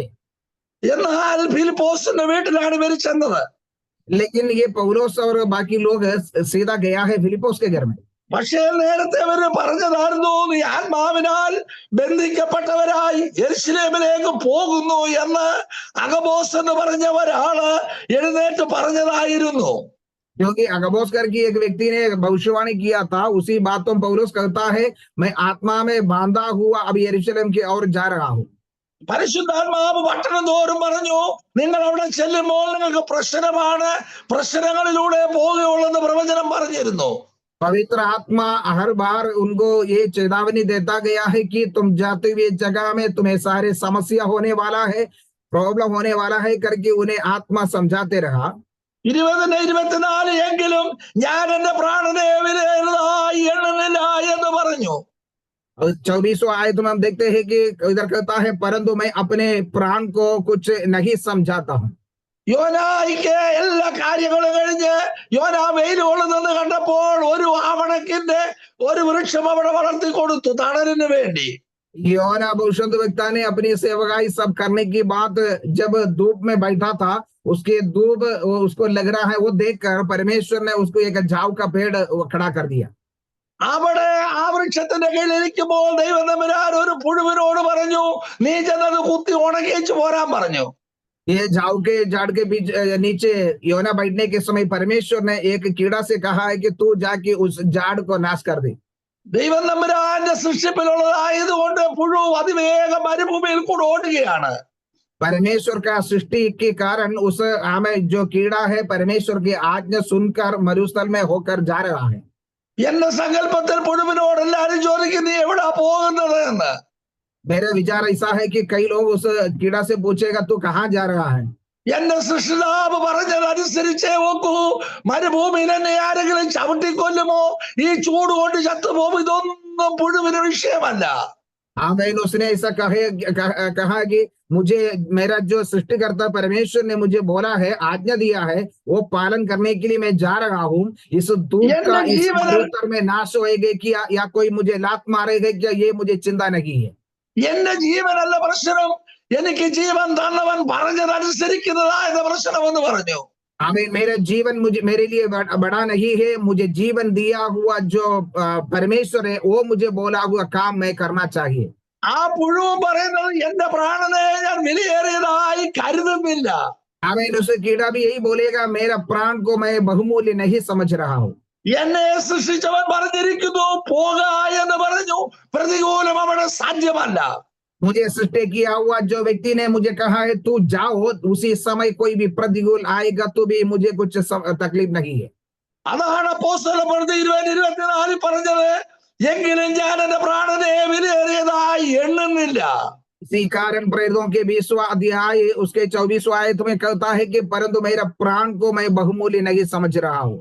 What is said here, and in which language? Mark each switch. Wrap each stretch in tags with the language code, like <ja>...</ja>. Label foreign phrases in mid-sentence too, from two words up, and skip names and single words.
<ml>എന്നാൽ ഫിലിപ്പോസിന്റെ വീട്ടിലാണ് ഇവർ ചെന്നത്.</ml> <hi>लेकिन ये पौलोस और बाकी लोग सीधा गया है फिलिपोस के घर में.</hi> <ml>പക്ഷേ നേരത്തെ അവര് പറഞ്ഞതായിരുന്നു, നീ ആത്മാവിനാൽ ബന്ധിക്കപ്പെട്ടവരായി യെരുശലേമിലേക്ക് പോകുന്നു എന്ന് അഗബോസ് എന്ന് പറഞ്ഞ ഒരാള് എഴുന്നേറ്റ് പറഞ്ഞതായിരുന്നു.</ml> <hi>क्योंकि अगबोस करके एक व्यक्ति ने भविष्यवाणी किया था, उसी बात तो पौलुस कहता है, मैं आत्मा में बांधा हुआ अब यरूशलेम की ओर जा रहा हूँ.</hi> <ml>പരിശുദ്ധാത്മാവ് പട്ടണം തോറും പറഞ്ഞു, നിങ്ങൾ അവിടെ ചെല്ലുമ്പോൾ നിങ്ങൾക്ക് പ്രശ്നമാണ്, പ്രശ്നങ്ങളിലൂടെ പോകുകയുള്ളെന്ന് പ്രവചനം പറഞ്ഞിരുന്നു.</ml> <hi>पवित्र आत्मा हर बार उनको ये चेतावनी देता गया है कि तुम जाते हुए जगह में तुम्हें सारे समस्या होने वाला है, प्रॉब्लम होने वाला है करके उन्हें आत्मा समझाते रहा.</hi> <ml>20-24 എങ്കിലും ഞാൻ എന്റെ പ്രാണനെ വിലയേറിയതായി എണ്ണുന്നില്ല എന്ന് പറഞ്ഞു.</ml> <hi>24वां आयत में हम देखते हैं कि इधर कहता है, परंतु मैं अपने प्राण को कुछ नहीं समझाता हूँ.</hi> <ml>യോനായിക്ക് എല്ലാ കാര്യങ്ങളും കഴിഞ്ഞ് യോനാ വെയിൽ കൊള്ളുന്നത് കണ്ടപ്പോൾ ഒരു ആവണക്കിന്റെ ഒരു വൃക്ഷം അവിടെ വളർത്തി കൊടുത്തു തണലിന് വേണ്ടി.</ml> <hi>योना भविष्यद्वक्ता ने अपनी सेवकाई सब करने की बात, जब धूप में बैठा था, उसके धूप उसको लग रहा है, वो देखकर परमेश्वर ने उसको एक झाव का पेड़ खड़ा कर दिया.</hi> <ml>അവിടെ ആ വൃക്ഷത്തിന്റെ കീഴിൽ ഇരിക്കുമ്പോൾ ദൈവം തമ്പുരാൻ ഒരു പുഴുവിനോട് പറഞ്ഞു, നീ ചെന്നത് കുത്തി ഉണക്കിച്ചു പോരാൻ പറഞ്ഞു.</ml> <hi>ये झाऊ के झाड़ के बीच नीचे योना बैठने के समय परमेश्वर ने एक कीड़ा से कहा है कि तू जाके उस झाड़ को नाश कर दे।</hi> <ml>ദൈവം തമ്പുരാന്റെ സൃഷ്ടിപ്പിലുള്ളതായതുകൊണ്ട് പുഴു അതിവേഗം മരുഭൂമിയിൽ കൂടെ ഓടുകയാണ്.</ml> <hi>परमेश्वर का सृष्टि के कारण उस हमें जो कीड़ा है परमेश्वर की आज्ञा सुनकर मरुस्थल में होकर जा रहा है।</hi> <ml>എന്റെ സങ്കല്പത്തിൽ പുഴുവിനോട് എല്ലാരും ചോദിക്കും, നീ എവിടാ പോകുന്നത് എന്ന്.</ml> <hi>मेरा विचार ऐसा है कि कई लोग उस कीड़ा से पूछेगा तू कहाँ जा रहा है।</hi> <ml>എന്റെ സൃഷ്ടിതാവ് പറഞ്ഞതനുസരിച്ചേ നോക്കൂ, മരുഭൂമിയിൽ എന്നെ ആരെങ്കിലും ചവിട്ടിക്കൊല്ലുമോ, ഈ ചൂട് കൊണ്ട് ചത്തുപോകും, ഇതൊന്നും പുഴുവിന് വിഷയമല്ല.</ml> <hi>आमीन। उसने ऐसा कहा कि मुझे मेरा जो सृष्टिकर्ता परमेश्वर ने मुझे बोला है, आज्ञा दिया है, वो पालन करने के लिए मैं जा रहा हूँ। इस धूप का इस मरुस्थल में नाश होएगा क्या या कोई मुझे लात मारेगा क्या, ये मुझे चिंता नहीं है।</hi> <ml>എന്റെ ജീവനല്ല പ്രശ്നം, എനിക്ക് ജീവൻ തന്നവൻ പറഞ്ഞതനുസരിക്കുന്നതായ പ്രശ്നം എന്ന് പറഞ്ഞു.</ml> <hi>आमीन। मेरा जीवन मुझे मेरे लिए बड़ा नहीं है, मुझे जीवन दिया हुआ जो परमेश्वर है वो मुझे बोला हुआ काम मैं करना चाहिए।</hi> <ml>ആ പുഴു പറയുന്നത് എന്റെ പ്രാണനെ ഞാൻ വിലയേറിയതായി കരുതുന്നില്ല.</ml> <hi>आमीन। उस कीड़ा भी यही बोलेगा, मेरा प्राण को मैं बहुमूल्य नहीं समझ रहा हूँ।</hi> <ml>എന്നെ സൃഷ്ടിച്ചവൻ പറഞ്ഞിരിക്കുന്നു പോക എന്ന് പറഞ്ഞു, പ്രതികൂലം അവിടെ സാധ്യമല്ല.</ml> <hi>मुझे सृष्टि किया हुआ जो व्यक्ति ने मुझे कहा है तू जाओ, उसी समय कोई भी प्रतिकूल आएगा तो भी मुझे कुछ तकलीफ नहीं है।</hi> <ml>അതാണ് അപ്പോസ്തലപ്രവൃത്തി 20:24 പറഞ്ഞത്, എങ്കിലും ഞാൻ എന്റെ പ്രാണനെ വിലയേറിയതായി എണ്ണുന്നില്ല.</ml> <hi>इसी कारण प्रेरितों के 20वां अध्याय उसके 24वां आयत में कहता है कि परंतु मेरा प्राण को मैं बहुमूल्य नहीं समझ रहा हूँ।</hi>